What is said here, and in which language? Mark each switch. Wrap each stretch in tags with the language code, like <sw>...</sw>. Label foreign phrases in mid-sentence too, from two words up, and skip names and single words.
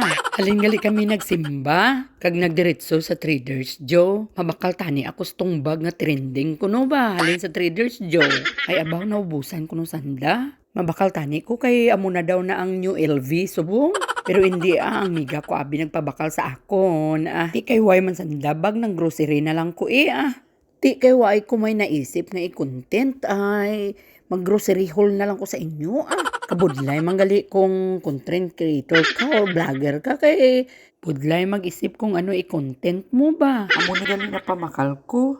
<hil>Halin-gali kami nagsimba, kag nagdiretso sa Traders Joe. Mabakal tani ako stumbag nga trending kuno ba, halin sa Traders Joe. Ay abaw naubusan kuno sanda. Mabakal tani ko kay amo na daw na ang new LV subong. Pero hindi ang miga ko abi nagpabakal sa akon. Di kay way man sandabag ng grocery na lang ko Di kay way ko may naisip nga i-content ay mag-</hil> <en>grocery haul</en> <hil>na lang ko sa inyo. Kabudlay manggali kung</hil> <en>content creator</en> <hil>ka or vlogger ka kay budlay mag-isip kung ano i-content mo ba. Amo ni gali na pamakal ko.</hil>